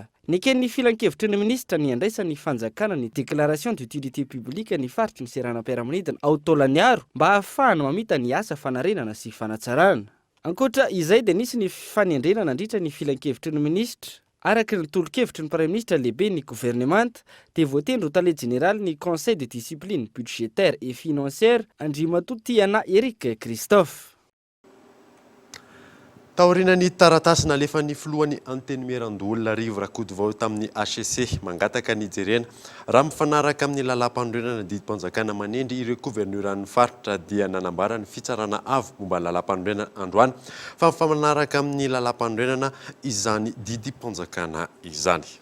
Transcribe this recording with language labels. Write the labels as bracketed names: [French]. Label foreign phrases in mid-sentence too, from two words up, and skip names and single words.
[Malagasy] Neken'ny filan-kevitry ny minisitra ny andraisan'ny fanjakana ny [French] déclaration d'utilité publique [Malagasy] ny faritry ny seranam-piaramanidina ao Taolagnaro mba ahafahana mamita ny asa fanarenana sy fanatsarana. Ankoatra izay dia nisy ny fanendrena nandritra ny filan-kevitry ny minisitra. Araka ny tolo-kevitry ny praiminisitra lehibe ny gouvernemanta dia voatendry ho tale général ny conseil de discipline budgétaire et financière Andriamatoa Tiana Eric Christophe. Taorian'ny taratasy nalefan'ny filohan'ny antenimieran-dolona Rivo Rakotovao tamin'ny HCC mangataka ny jerena raha mifanaraka amin'ny lalam-pandroenana didim-panjakana manendry ireo gouverneurany faritra dia nanambara ny fitsarana avo momba lalam-pandroenana Androany fa mifanaraka amin'ny lalam-pandroenana izany didim-panjakana izany.